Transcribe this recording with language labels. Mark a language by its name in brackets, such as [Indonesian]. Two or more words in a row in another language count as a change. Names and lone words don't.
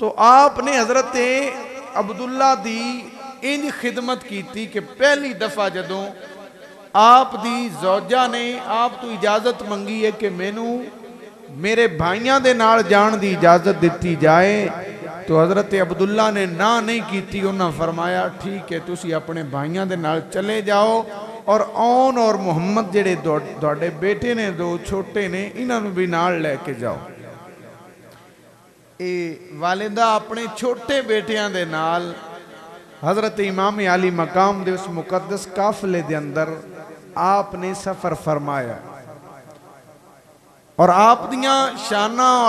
[Punjabi] آپ نے حضرت عبداللہ دی انج خدمت کی تھی کہ پہلی دفعہ جدوں آپ دی زوجہ نے آپ تو اجازت منگی ہے کہ مینوں میرے بھائیاں دے نال جان دی اجازت دیتی جائے، تو حضرت عبداللہ نے نہ نہیں کی تھی، انہاں فرمایا ٹھیک ہے تسی اپنے بھائیاں دے نال چلے جاؤ، اور اون اور محمد جڑے دوڑے بیٹے نے دو چھوٹے نے، انہاں نو بھی نال لے کے جاؤ۔ اے والدہ اپنے چھوٹے بیٹیاں دے نال حضرت امام علی مقام دے اس مقدس قافلے دے اندر آپ نے سفر فرمایا، اور آپ دیاں شانہ اور